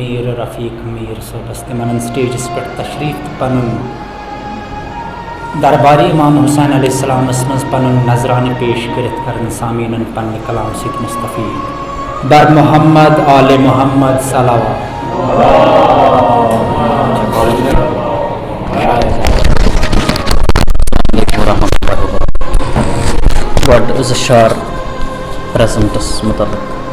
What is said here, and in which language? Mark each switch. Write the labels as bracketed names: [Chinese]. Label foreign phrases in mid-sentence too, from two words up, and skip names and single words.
[Kashmiri] رفیق میر صوبس تمن سٹیجس پہ تشریف پن درباری امام حسین [Arabic] علیہ السلام [Kashmiri] من پن نظرانہ پیش کرت کرن سامعین پن کلام ست مستفید بر محمد آل محمد صلوات. گۄڈٕ زٕ شعر پریزنٹس متعلق.